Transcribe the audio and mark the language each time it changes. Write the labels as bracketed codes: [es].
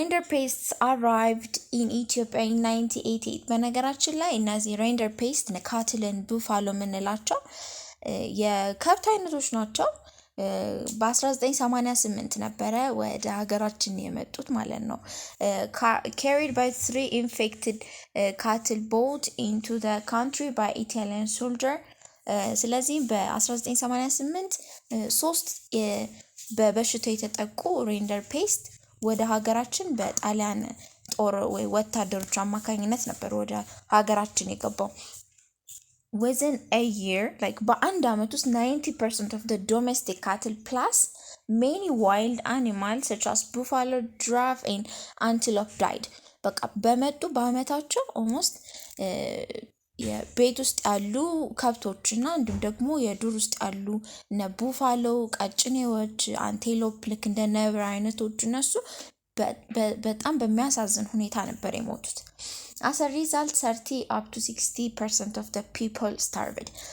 [am] ፔስትስ [en] arrived in Ethiopia in 1988 [am] በነገራችን ላይ እነዚህ ሬንደር ፔስት ካትልን ቡፋሎ ምንላቸው የከብት አይነቶች ናቸው። በ1988 ነበረ ወደ ሀገራችን የመጡት ማለት ነው። [en] carried by 3 infected cattle brought into the country by Italian soldier. [am] ስለዚህ በ1988 3 በበሽታ የተጠቁ ሬንደር ፔስት ወደ ሀገራችን በጣሊያን ጦር ወይ ወታደሮች አማካኝነት ነበር ወደ ሀገራችን የገባው። [en] within a year like [am] በአንድ አመት ውስጥ [en] 90% of the domestic cattle plus many wild animals such as buffalo, giraffe and antelope died. [am] በቃ በመጡ በአመታቸው almost የቤት ውስጥ ያሉ ከብቶችና እንዲሁም ደግሞ የዱር ውስጥ ያሉ እነ ቡፋሎ፣ ቀጭኔዎች፣ አንቴሎፕ ልክ እንደ ነብር አይነቶች እነሱ በጣም በሚያሳዝን ሁኔታ ነበር የሞቱት። [en] as a result 30 up to 60% of the people starved.